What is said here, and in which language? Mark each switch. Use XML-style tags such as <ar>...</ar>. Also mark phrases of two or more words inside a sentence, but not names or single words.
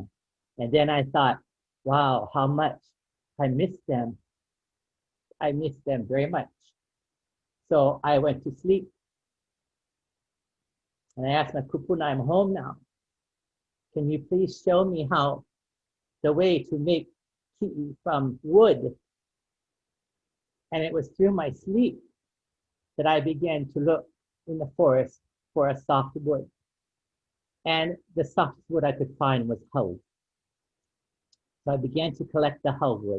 <en>And then I thought, wow, how much I miss them. I miss them very much. So I went to sleep. And I asked my kupuna, I'm home now. Can you please show me how the way to make kiʻi from wood? And it was through my sleep that I began to look in the forest for a soft wood. And the softest wood I could find was hau. So I began to collect the hau wood.</en>